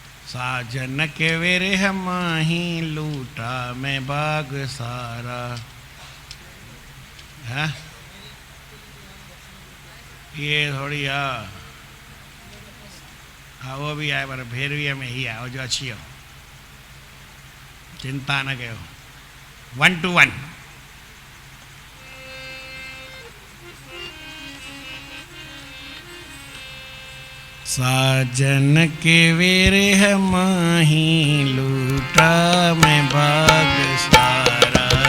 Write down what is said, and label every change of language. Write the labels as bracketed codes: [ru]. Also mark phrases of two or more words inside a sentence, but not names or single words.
[hi] साजन के विरह माही लूटा मैं बाग सारा। है ये थोड़ी हाँ वो भी आए पर भैरवी में ही आओ जो अच्छी हो, चिंता न करो। 1 to 1। साजन के विरह माही लूटा मैं बाग सारा।